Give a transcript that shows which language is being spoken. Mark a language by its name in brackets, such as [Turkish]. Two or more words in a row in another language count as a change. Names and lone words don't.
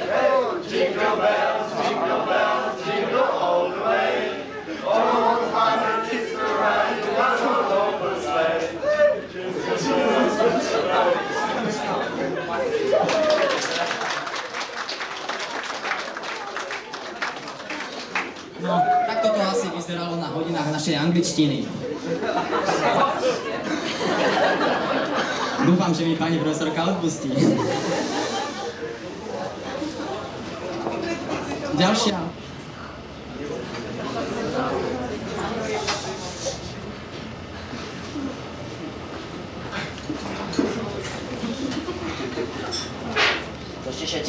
[English] Hey, jingle bells, jingle all the way. Oh, what fun it is to ride in Father's open sleigh. [Slovak] No, takto to asi vyzeralo na hodinách našej angličtiny. Dúfam, že mi pani profesorka odpustí. Ďalšia. To ste všetci?